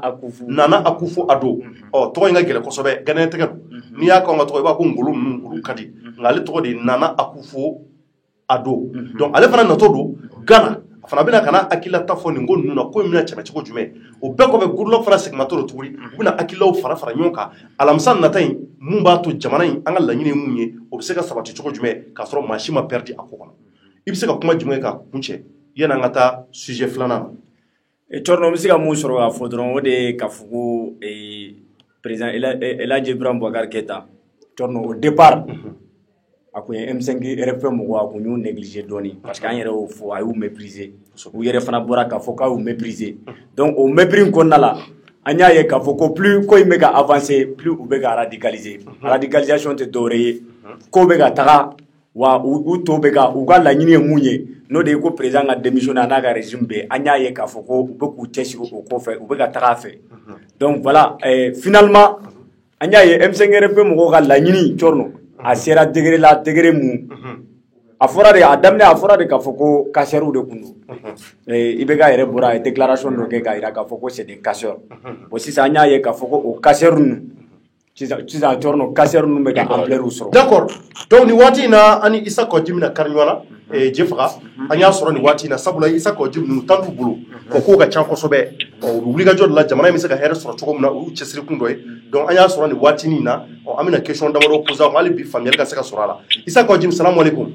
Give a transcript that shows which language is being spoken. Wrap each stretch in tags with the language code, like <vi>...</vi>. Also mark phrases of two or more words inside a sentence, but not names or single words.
<bm>Akufu Ado ɔ tɔgɔ in ka gɛlɛn kosɛbɛ Ghanais tɛgɛ don n'i y'a k'an ka tɔgɔ i b'a ko ngolo ninnu olu ka di nka ale tɔgɔ de ye Nana Akufu Ado donc ale fana natɔ don Ghana a fana bɛna ka na hakililata fɔ nin ko ninnu na ko in bɛna tɛmɛ cogo jumɛn o bɛɛ kɔfɛ Goodluck fana seginmatɔ don tuguni u bɛna hakililaw fara ɲɔgɔn kan alamisa nata in mun b'a to jamana in an ka laɲini ye mun ye o bɛ se ka sabati cogo jumɛn k'a sɔrɔ maa si ma perdre a ko kɔnɔ i bɛ se ka kuma jumɛn k'a kun cɛ yanni an ka taa sujet filanan na. Cɔrɔnɔ n bɛ se ka mun sɔrɔ k'a fɔ dɔrɔn o de ye k'a fɔ ko président El Hadji Ibrahim Boubacar Keïta cɔrɔnɔ</bm> <fr>au départ</fr> <bm>a kun ye M5 RFP mɔgɔw a kun y'u négligé dɔɔni parce que an yɛrɛ y'o fɔ a y'u mépriser u yɛrɛ fana bɔra k'a fɔ k'a y'u mépriser donc o mépris in kɔnɔna la an y'a ye k'a fɔ ko plus ko in bɛ ka avancer plus u bɛ ka radicaliser radicalisation tɛ dɔwɛrɛ ye ko bɛ ka taga wa u to bɛ ka u ka laɲini ye mun ye n'o de ye ko président ka démissionner a n'a ka régime bɛɛ an y'a ye k'a fɔ ko u bɛ k'u cɛsiri o kɔfɛ u bɛ ka taga a fɛ</bm> <fr>donc voilà finalement</fr> <bm>an y'a ye M5 RFP mɔgɔw ka laɲini cɔrɔnɔ a sera degré la degré mun a fɔra de a daminɛ a fɔra de k'a fɔ ko casseurs de kun don i bɛ ka yɛrɛ bɔra a ye déclaration dɔ kɛ k'a jira k'a fɔ ko</bm> <fr>c'est des casseurs</fr> <bm>bon sisan an y'a ye k'a fɔ ko o casseurs ninnu sisan cɔrɔnɔ casseurs ninnu bɛ ka ampleur sɔrɔ.</bm> <fr>D'accord donc</fr> <bm>nin waati in na an ni Isa Kɔji bɛna kari ɲɔgɔn na jefaga an y'a sɔrɔ nin waati na sabula Isa Kɔji ninnu tan t'u bolo o kow ka ca kosɛbɛ u bɛ wulikajɔ de la jamana in bɛ se ka hɛrɛ sɔrɔ cogo min na o y'u cɛsirikun dɔ ye donc an y'a sɔrɔ nin waati nin na an bɛna question damadɔ poser a kan hali bi faamuyali ka se ka sɔrɔ a la Isa Kɔji</bm> <ar>السلام عليكم.</ar>